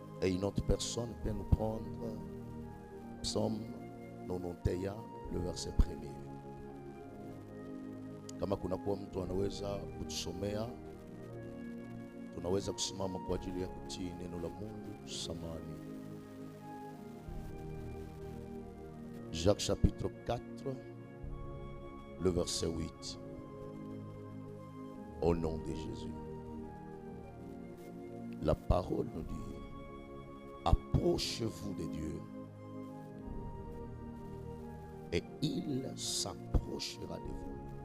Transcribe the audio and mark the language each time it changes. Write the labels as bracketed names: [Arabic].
[French] Et une autre personne peut nous prendre Psaume 91, le verset 1er. [Swahili] Kama kuna kuwa mtu anaweza kutusomea, tunaweza kusimama kwa ajili ya kutii neno la Mungu. Samani. [French] Jacques chapitre 4, le verset 8. Au nom de Jésus. La parole nous dit: approchez-vous de Dieu et il s'approchera de vous.